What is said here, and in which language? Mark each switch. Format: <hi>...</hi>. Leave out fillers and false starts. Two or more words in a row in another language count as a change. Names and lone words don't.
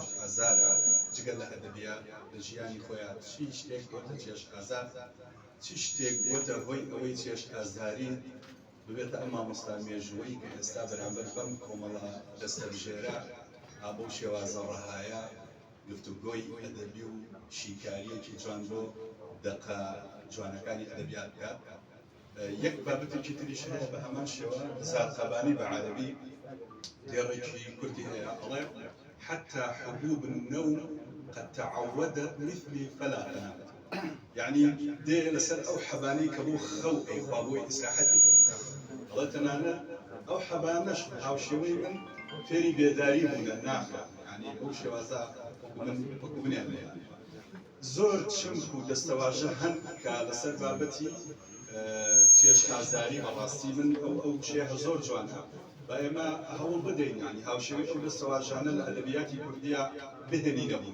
<ckb>ئازارە جگە لە ئەدەبیات لە ژیانی خۆیان چی شتێک بۆتە چێژ ئازار چی شتێک بۆتە هۆی ئەوەی چێژ ئازاری ببێتە ئەم مامۆستا مێژووی کە ئێستا بەرامبەر بەم کۆمەڵە دەستەبژێرە ئابە و شێوازە ڕەهایە گفتوگۆی ئەدەبی و شیکاریەکی جوان بۆ دەقا جوانەکانی ئەدەبیات بکات. یەک بابەتێکی تریش هەیە بە هەمان شێوە زارقەبانی بە عەرەبی دێڕێکی کوردی هەیە ئەڵێ</ckb> <ar>حتى حبوب النوم قد تعودت مثلي فلا تنام.</ar> <ckb>يعني دێ لەسەر ئەو حەبانی کە بۆ خەو ئەیخوا بۆی ئیسراحەتی کرد. ئەڵێ تەنانەت ئەو حەبانەش هاوشێوەی من فێری بێداری بوونە ناخە، يعني بەو شێوازە من بنیان لێ. زۆر چمک و دەستەواژە هەن کە لەسەر بابەتی چێژ ئازاری بەڕاستی من ئەو شێهە زۆر جوانە بە ئێمە هەوڵ بدەین، ینی هاوشێوەی ئەو دەستەواژانە لە ئەدەبیاتی کوردیە بهێنینەوە.</ckb>